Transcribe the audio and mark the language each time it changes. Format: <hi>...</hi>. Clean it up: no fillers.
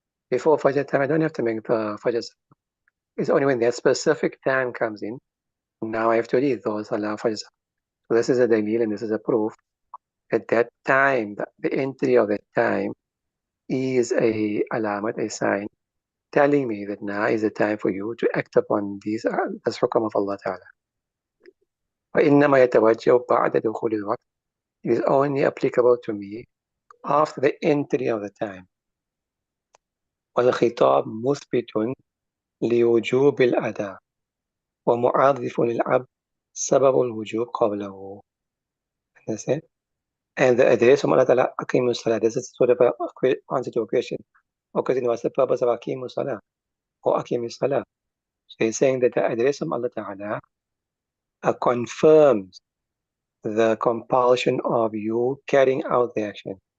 <en>Before Fajr time, I don't have to make the Fajr. It's only when that specific time comes in, now I have to read those Salah Fajr. So this is a dalil and this is a proof at that time, the entry of that time is a alamat, a sign, telling me that now is the time for you to act upon this hukm of Allah Ta'ala.</en> <ar>وإنما يتوجه بعد دخول الوقت.</ar> <en>It is only applicable to me after the entry of the time.</en> <ar>والخطاب مثبت لوجوب الأداء ومعرف للعبد سبب الوجوب قبله.</ar> <en>Understand? And the address from Allah Ta'ala, Aqimus Salah. This is sort of an answer to a question. Okay, what's the purpose of Aqimus Salah or Aqimus Salah? So he's saying that the address from Allah Ta'ala confirms the compulsion of you carrying out the action.</en>